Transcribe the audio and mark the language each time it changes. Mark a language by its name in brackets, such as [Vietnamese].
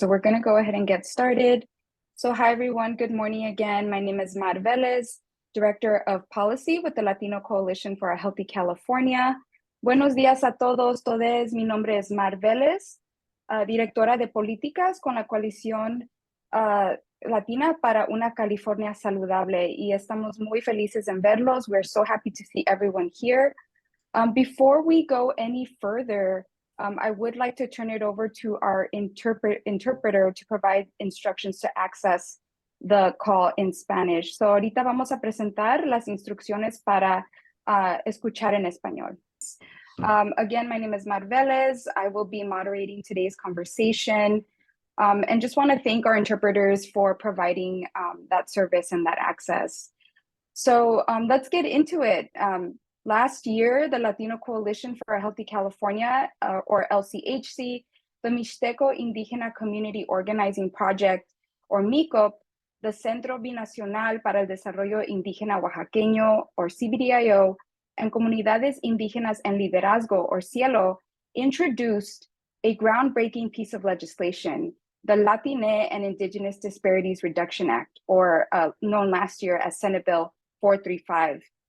[English] So we're going to go ahead and get started. So hi, everyone. Good morning again. My name is Mar Velez, Director of Policy with the Latino Coalition for a Healthy California. [Spanish] Buenos días a todos, todes. Mi nombre es Mar Velez, Directora de Políticas con la Coalición Latina para una California Saludable. Y estamos muy felices en verlos. [English] We're so happy to see everyone here. Before we go any further, I would like to turn it over to our interpreter to provide instructions to access the call in Spanish. [Spanish] So ahorita vamos a presentar las instrucciones para escuchar en español. [English] Again, my name is Mar Velez. I will be moderating today's conversation and just want to thank our interpreters for providing that service and that access. So let's get into it. Last year, the Latino Coalition for a Healthy California, or LCHC, the Mixteco Indígena Community Organizing Project, or MICOP, the Centro Binacional para el Desarrollo Indígena Oaxaqueño, or CBDIO, and Comunidades Indígenas en Liderazgo, or CIELO, introduced a groundbreaking piece of legislation, the Latine and Indigenous Disparities Reduction Act, or known last year as Senate Bill 435.